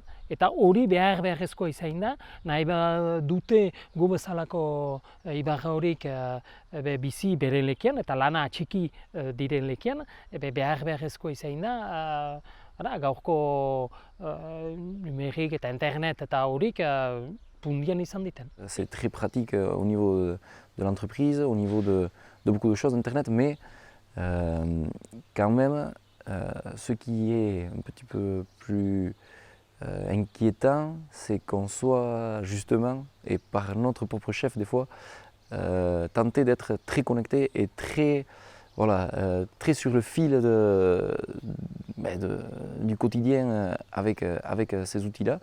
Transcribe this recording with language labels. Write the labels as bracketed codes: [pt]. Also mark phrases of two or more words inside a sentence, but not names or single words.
[eu] Eta hori beharrezkoa izain da, nahi dute gu bezalako ibarra horik bizi bere lekian, eta lana txiki diren lekian, beharrezkoa izain da, gaurko numerik eta internet eta horik pundian izan diten. [fr] C'est très pratique au niveau de l'entreprise, au niveau de beaucoup de choses Internet, mais quand même, ce qui est un petit peu plus inquiétant, c'est qu'on soit justement, et par notre propre chef des fois, tenté d'être très connecté et très très sur le fil du quotidien avec ces outils-là.